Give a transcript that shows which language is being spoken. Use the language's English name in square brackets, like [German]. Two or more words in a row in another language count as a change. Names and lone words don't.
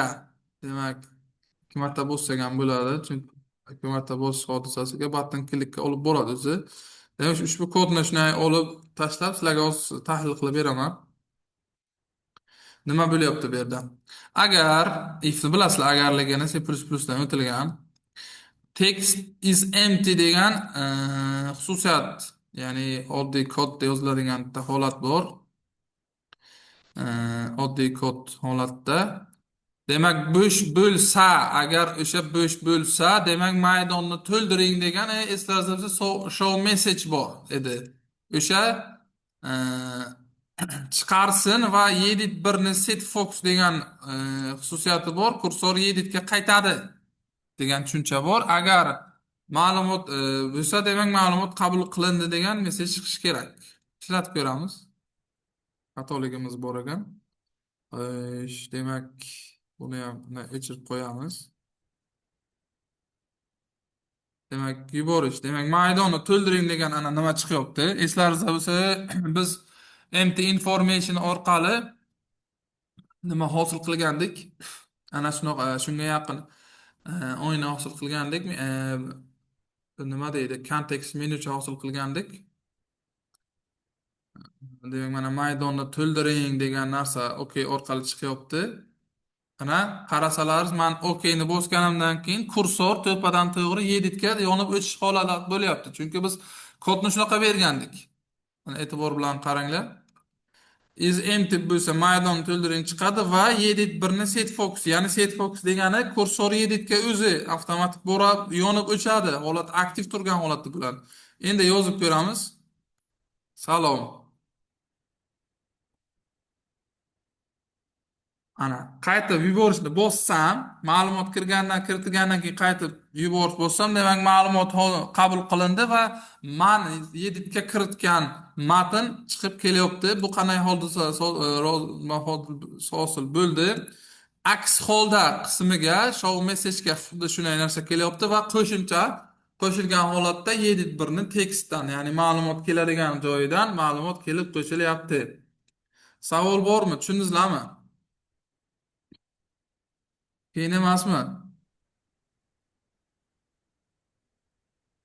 [Uzbek] Demak, 2 marta bossak ham bo'ladi, chunki 2 marta bosish hodisasiga button klikka olib boradi o'zi. Demak, ushbu kodni shunday olib tashlab, sizlarga tahlil qilib beraman. Nima bo'lyapti bu yerda? Agar ifni bilasizlar, agarligini C++ dan o'tilgan. [English] Text is empty [Uzbek] degan xususiyat, ya'ni oddiy kodda yoziladigan holat bor. Oddiy kod holatda. Demak, bo'sh bo'lsa, agar o'sha bo'sh bo'lsa, demak maydonni to'ldiring degan eslaringizda [English] show message [Uzbek] bor edi. O'sha chiqarsin va edit 1 ni [English] set focus [Uzbek] degan xususiyati bor, kursor editga qaytadi degan tushuncha bor. Agar ma'lumot bo'lsa, demak ma'lumot qabul qilindi degan mesaj chiqishi kerak. Ishlatib ko'ramiz. Xatoligimiz bor ekan. Demak, buni ham o'chirib qo'yamiz. Demak, yuborish. Demak, maydonni to'ldiring degan ana nima chiqyapti? Eslaringizda bo'lsa, biz [English] empty information [Uzbek] orqali nima hosil qilgandik? Ana shunaqa, shunga yaqin o'yin hosil qilgandik. Nima deydi? [English] Context menucha [Uzbek] hosil qilgandik. Demak, mana maydonni to'ldiring degan narsa OK orqali chiqyapti. Ana qarasalaringiz, men OKni bosganimdan keyin kursor to'padan to'g'ri editga yonib o'tish holati bo'lyapti. Chunki biz kodni shunaqa bergandik. Mana e'tibor bilan qaranglar. [English] Is empty [Uzbek] bo'lsa maydon to'ldiring chiqadi va edit 1 ni [English] set focus, [Uzbek] ya'ni [English] set focus [Uzbek] degani kursor editga o'zi avtomatik borib yonib o'chadi. Holat aktiv turgan holatda bo'ladi. Endi yozib ko'ramiz. Salom. Ana, qaytib yuborishni bossam, ma'lumot kiritilgandan keyin qaytib yuborish bossam, demak ma'lumot qabul qilindi va men editga kiritgan matn chiqib kelyapti. Bu qanday hodisa hosil bo'ldi? Aks holda qismiga, [English] show message [Uzbek] ga xuddi shunday narsa kelyapti va qo'shimcha qo'shilgan holatda edit 1 ni tekstdan, ya'ni ma'lumot keladigan joyidan ma'lumot kelib qo'shilyapti. Savol bormi? Tushundingizlarmi? Qiyin emasmi?